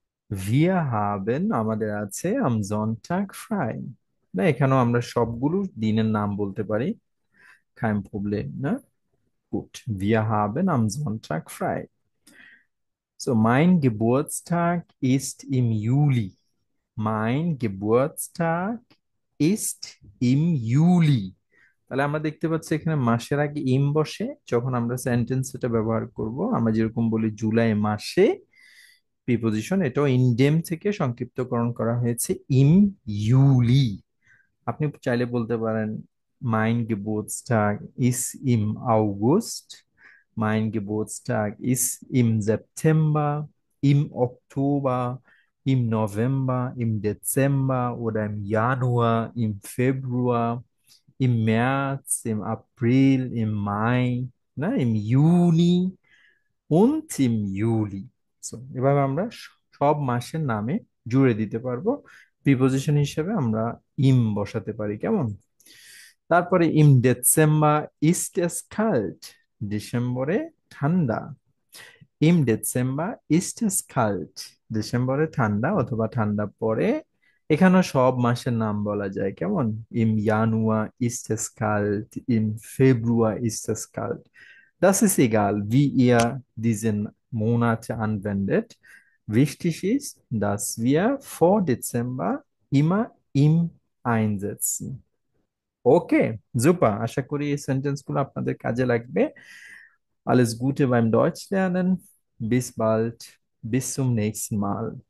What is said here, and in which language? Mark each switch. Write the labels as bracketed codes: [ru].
[de] Wir haben [bn] আমাদের আছে [de] am Sonntag frei। [bn] না, এখানেও আমরা সবগুলো দিনের নাম বলতে পারি, [de] kein Problem, [bn] ne? [de] Gut, wir haben am Sonntag frei। So, mein Geburtstag ist im Juli। Mein Geburtstag ist im Juli। [bn] তাহলে আমরা দেখতে পাচ্ছি এখানে মাসের আগে ইম বসে। যখন আমরা সেন্টেন্স এটা ব্যবহার করব, আমরা যেরকম বলি জুলাই মাসে, প্রিপোজিশন এটাও ইনডেম থেকে সংক্ষিপ্তকরণ করা হয়েছে ইম ইউলি। [de] আপনি চাইলে বলতে পারেন mein Geburtstag ist im August, mein Geburtstag ist im September, im Oktober, im November, im Dezember oder im Januar, im Februar, im März, im April, im Mai, ne, im Juni und im Juli। [bn] So, এভাবে আমরা সব মাসের নামে জুড়ে দিতে পারবো। Preposition হিসেবে আমরা ইম বসাতে পারি, কেমন। [de] তারপরে ইম ডিসেম্বর ist es kalt। [bn] ডিসেম্বরে ঠান্ডা। [de] ইম ডিসেম্বর ist es kalt। [bn] ডিসেম্বরে ঠান্ডা অথবা ঠান্ডা পড়ে। এখানেও সব মাসের নাম বলা যায়, কেমন। [de] ইম জানুয়ার ist es kalt, im Februar ist es kalt। Das ist egal, wie ihr diesen Monate anwendet. Wichtig ist, dass wir vor Dezember immer im einsetzen। [bn] ওকে, super। আশা করি এই সেন্টেন্সগুলো আপনাদের কাজে লাগবে। [de] Alles Gute beim Deutsch lernen। Bis bald, bis zum nächsten Mal।